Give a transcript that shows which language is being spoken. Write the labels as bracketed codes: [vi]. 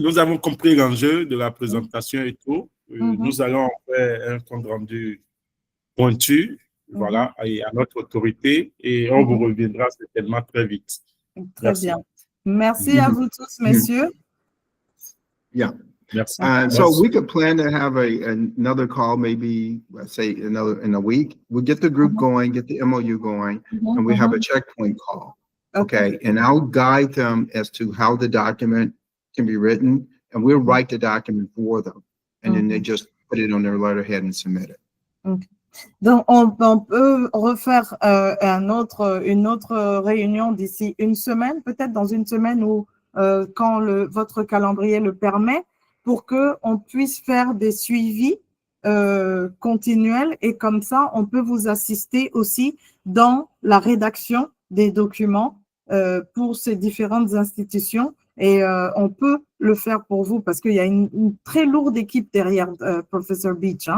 [fr] Nous avons compris l'enjeu de la présentation et tout. Nous allons faire un compte rendu pointu, voilà, à notre autorité et on vous reviendra certainement très vite. Très bien. Merci à vous tous, messieurs. [en] Yeah. [fr] Merci. [en] So we could plan to have another call, maybe let's say in a week. We'll get the group going, get the MOU going, and we have a checkpoint call. Okay, and I'll guide them as to how the document can be written, and we'll write the document for them, and then they just put it on their letterhead and submit it. Okay. [fr] Donc, on peut refaire une autre réunion d'ici une semaine, peut-être dans une semaine ou quand votre calendrier le permet, pour qu'on puisse faire des suivis continuels et comme ça, on peut vous assister aussi dans la rédaction des documents pour ces différentes institutions et on peut le faire pour vous parce qu'il y a une très lourde équipe derrière Professor Beach.